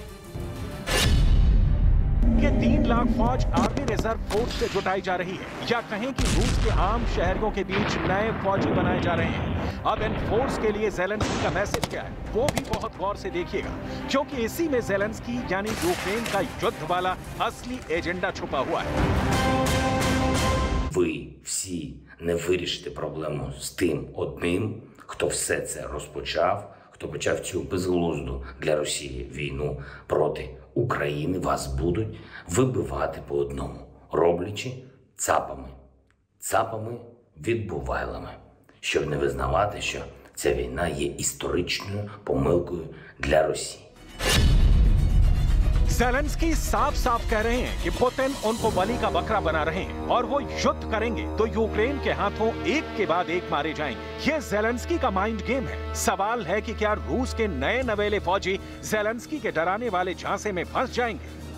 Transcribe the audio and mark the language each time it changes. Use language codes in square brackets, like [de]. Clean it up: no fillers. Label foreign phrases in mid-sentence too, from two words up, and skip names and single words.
[hi] ये 3 लाख फौज [en] army reserve force [hi] से जुटाई जा रही है या कहें कि रूस के आम शहरियों के बीच नए फौजी बनाए जा रहे हैं। अब इन फोर्स के लिए ज़ेलेंस्की का मैसेज क्या है वो भी बहुत गौर से देखिएगा, क्योंकि इसी में ज़ेलेंस्की यानी यूक्रेन का युद्ध वाला असली एजेंडा छुपा हुआ है। [uk] Ви всі не вирішите проблему з тим одним, хто все це розпочав, хто почав цю безглузду для Росії війну проти України. Вас будуть вибивати по одному, роблячи цапами, відбувайлами, щоб не визнавати, що ця війна є історичною помилкою для Росії. [hi] ज़ेलेंस्की साफ साफ कह रहे हैं कि पुतिन उनको बलि का बकरा बना रहे हैं और वो युद्ध करेंगे तो यूक्रेन के हाथों एक के बाद एक मारे जाएंगे। ये ज़ेलेंस्की का [en] mind game [hi] है। सवाल है कि क्या रूस के नए नवेले फौजी ज़ेलेंस्की के डराने वाले झांसे में फंस जाएंगे?